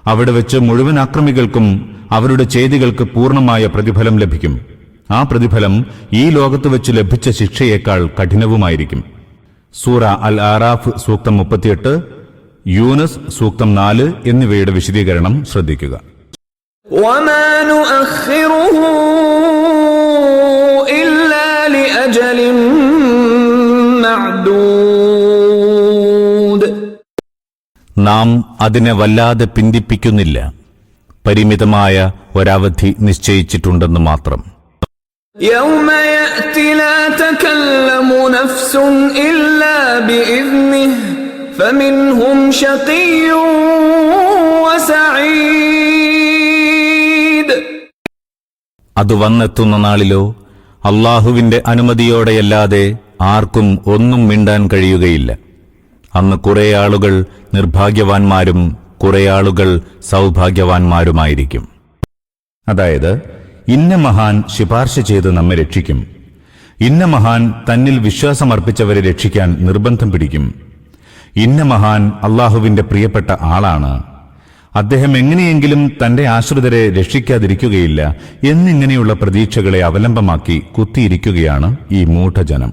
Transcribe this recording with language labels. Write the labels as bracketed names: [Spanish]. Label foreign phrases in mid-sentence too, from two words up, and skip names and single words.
[Malayalam] അവിടെ വെച്ച് മുഴുവൻ അക്രമികൾക്കും അവരുടെ ചെയ്തികൾക്ക് പൂർണ്ണമായ പ്രതിഫലം ലഭിക്കും. ആ പ്രതിഫലം ഈ ലോകത്ത് വെച്ച് ലഭിച്ച ശിക്ഷയേക്കാൾ കഠിനവുമായിരിക്കും. സൂറ അൽ ആറാഫ് സൂക്തം 38, യൂനസ് സൂക്തം 4 എന്നിവയുടെ വിശദീകരണം ശ്രദ്ധിക്കുക. [Arabic] وَمَا نُؤَخِّرُهُ إِلَّا لِأَجَلٍ مَّعْدُودٍ. [Malayalam] നാം അതിനെ വല്ലാതെ പിന്തിപ്പിക്കുന്നില്ല, പരിമിതമായ ഒരവധി നിശ്ചയിച്ചിട്ടുണ്ടെന്ന് മാത്രം. [Arabic] يَوْمَ يَأْتِ لَا تَكَلَّمُ نَفْسٌ إِلَّا بِإِذْنِهِ فَمِنْهُمْ شَقِيٌّ وَسَعِيدٌ. [Malayalam] അത് വന്നെത്തുന്ന നാളിലോ അല്ലാഹുവിന്റെ അനുമതിയോടെയല്ലാതെ ആർക്കും ഒന്നും മിണ്ടാൻ കഴിയുകയില്ല. അന്ന് കുറെ ആളുകൾ നിർഭാഗ്യവാന്മാരും കുറെ ആളുകൾ സൗഭാഗ്യവാന്മാരുമായിരിക്കും. അതായത്, ഇന്ന മഹാൻ ശുപാർശ ചെയ്ത് നമ്മെ രക്ഷിക്കും, ഇന്ന മഹാൻ തന്നിൽ വിശ്വാസമർപ്പിച്ചവരെ രക്ഷിക്കാൻ നിർബന്ധം പിടിക്കും, ഇന്ന മഹാൻ അല്ലാഹുവിന്റെ പ്രിയപ്പെട്ട ആളാണ്, അദ്ദേഹം എങ്ങനെയെങ്കിലും തന്റെ ആശ്രിതരെ രക്ഷിക്കാതിരിക്കുകയില്ല എന്നിങ്ങനെയുള്ള പ്രതീക്ഷകളെ അവലംബമാക്കി കുത്തിയിരിക്കുകയാണ് ഈ മൂഢജനം.